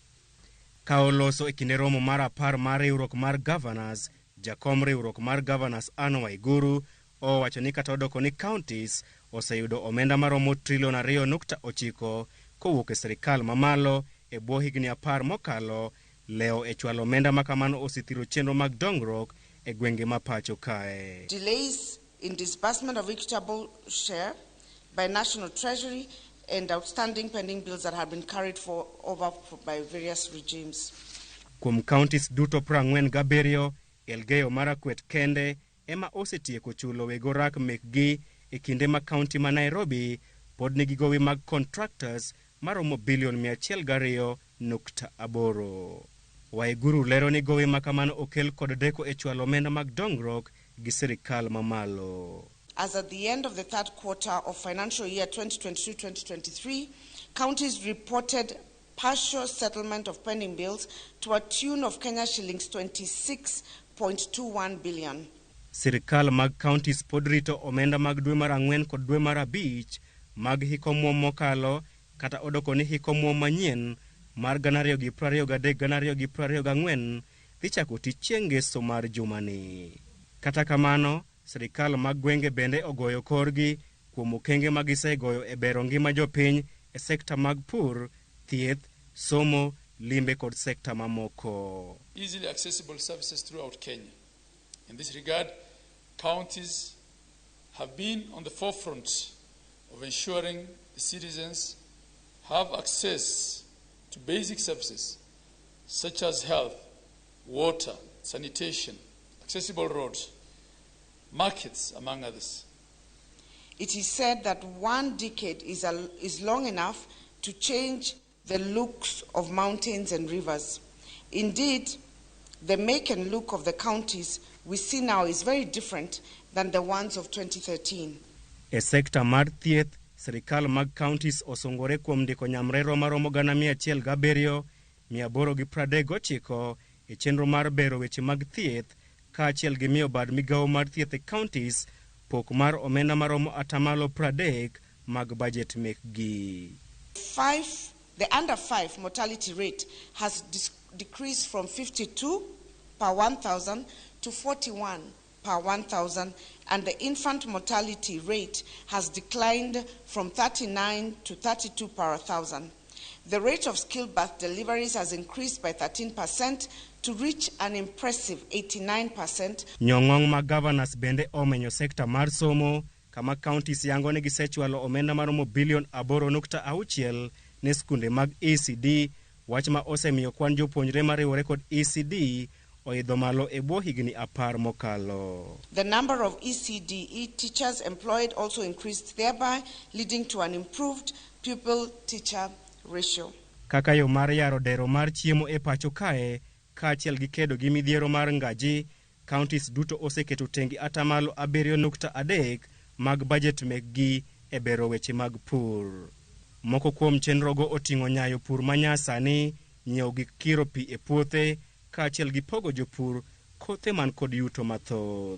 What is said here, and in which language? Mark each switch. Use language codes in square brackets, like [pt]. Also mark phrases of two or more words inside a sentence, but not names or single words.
[luo] Ka oloso e kinde romo mar 10 mar riwruok mar Governors, jakom riwruok mar Governors ywago owacho ni kata odoko ni Kauntis oseyudo omenda maromo trilion 2.9 kowuok e serikal mamalo e bwo higni 10 mokalo. Lewo e chwalo omenda makamano osethiro chenro mag dongruok e gwenge mapacho kae. [en] Delays in disbursement of equitable share by National Treasury and outstanding pending bills that have been carried over by various regimes. [luo] Kuom Kauntis duto 47, Elgeyo Marakwet kende ema osetieko chulo wego rak mekgi e kinde ma kaunti ma Nairobi pod nigi gowi mag contractors maromo bilion 102.8. Waiguru lero ni gowi makamano okel kod deko e chwalo omenda mag dongruok gi serikal mamalo. [en] As at the end of the third quarter of financial year 2022-2023, counties reported partial settlement of pending bills to a tune of Kenya shillings 26.21 billion. [luo] Serikal mag counties pod rito omenda mag dwe mar 4 kod dwe mar 5 mag hiko muom mokalo kata odoko ni hiko muom manyien mar 2023-2024 dhi chako tich chieng' ngeso mar jumani. Kata kamano, serikal mag gwenge bende ogoyo korgi kuom okenge ma gisegoyo e bero ngima jopiny e sekta mag pur, thieth, somo, limbe kod sekta mamoko. [en] Easily accessible services throughout Kenya. In this regard, counties have been on the forefront of ensuring the citizens have access to basic services such as health, water, sanitation, accessible roads, markets, among others. It is said that 1 decade is long enough to change the looks of mountains and rivers. Indeed, the make and look of the counties we see now is very different than the ones of 2013. [luo] E sekta mar thieth, serikal mag counties osongore kuom ndiko nyamrero maromo 107,839 e chenro mar bero weche mag thieth kaachiel gi miyo bad migawo mar thieth e counties pok mar omenda maromo 30% mag budget mekgi. [en] The under 5 mortality rate has decreased from 52 per 1,000 to 41 per 1,000, and the infant mortality rate has declined from 39 to 32 per 1,000. The rate of stillbirth deliveries has increased by 13% to reach an impressive 89%. [luo] Nyong'ong ma governors bende omenyo sekta mar somo, kama counties yango ne gisechwalo omenda maromo bilion 8.6 ne skunde mag ECD, wach ma osemiyo kwan jopuonjre mariwore kod ECD oidho malo e bwo higni 10 mokalo. [en] The number of ECD teachers employed also increased, thereby leading to an improved pupil-teacher ratio. [luo] Kaka yo mar yaro dero mar chiemo e pacho kae, kaachiel gi kedo gi midhiero mar ngaji, counties duto oseketo tengi 7.3 mag budget mekgi e bero weche mag pur. Moko kuom chenrogo oting'o nyayo pur manyasani, nyiewo gik kiro pi e puothe, kaachiel gi pogo jopur kothe man kod yuto mathoth.